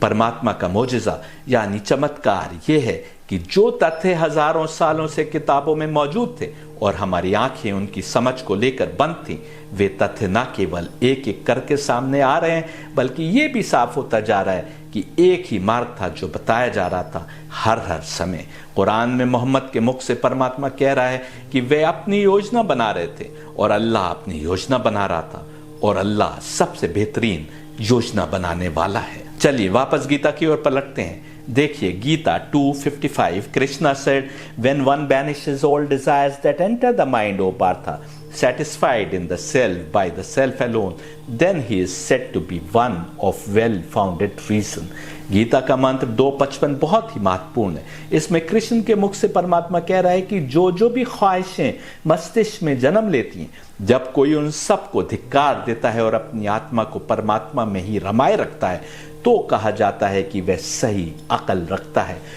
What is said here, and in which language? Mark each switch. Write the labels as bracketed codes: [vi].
[hi] परमात्मा का मोजिजा यानी चमत्कार ये है कि जो तथ्य हजारों सालों से किताबों में मौजूद थे और हमारी आंखें उनकी समझ को लेकर बंद थीं, वे तथ्य न केवल एक एक करके सामने आ रहे हैं बल्कि ये भी साफ होता जा रहा है कि एक ही मार्ग था जो बताया जा रहा था हर समय। कुरान में मोहम्मद के मुख से परमात्मा कह रहा है कि वे अपनी योजना बना रहे थे और अल्लाह अपनी योजना बना रहा था और अल्लाह सबसे बेहतरीन योजना बनाने वाला है। चलिए वापस गीता की ओर पलटते हैं। देखिए Gita 2:55, [en] Krishna said, when one banishes all desires that enter the mind, O Partha, satisfied in the self by the self alone, then he is said to be one of well-founded reason। [hi] Gita का मंत्र 2:55 बहुत ही महत्वपूर्ण है। इसमें कृष्ण के मुख से परमात्मा कह रहा है कि जो जो भी ख्वाहिशें मस्तिष्क में जन्म लेती हैं, जब कोई उन सब को धिक्कार देता है और अपनी आत्मा को परमात्मा में ही रमाए रखता है तो कहा जाता है कि वह सही अकल रखता है।